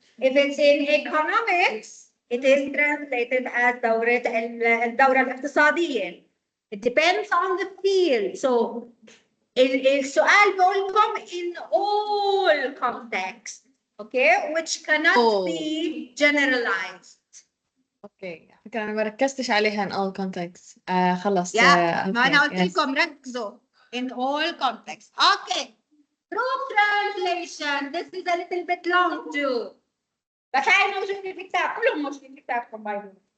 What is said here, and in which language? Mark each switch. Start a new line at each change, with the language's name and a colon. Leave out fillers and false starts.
English: If it's in economics, it is translated as
Arabic: الدورة الاقتصادية.
English: It depends on the field. So
Arabic: السؤال بقول لكم
English: in all contexts, okay, which cannot be generalized.
Arabic: اوكي فكرة انا ما ركزتش عليها
English: in all contexts.
Arabic: خلص. ما انا قلت
English: yes.
Arabic: لكم ركزوا
English: in all contexts. Okay. True translation. This is a little bit long too.
Arabic: بس هاي موجودة في الكتاب، كلهم موجودين في كتابكم
English: By the.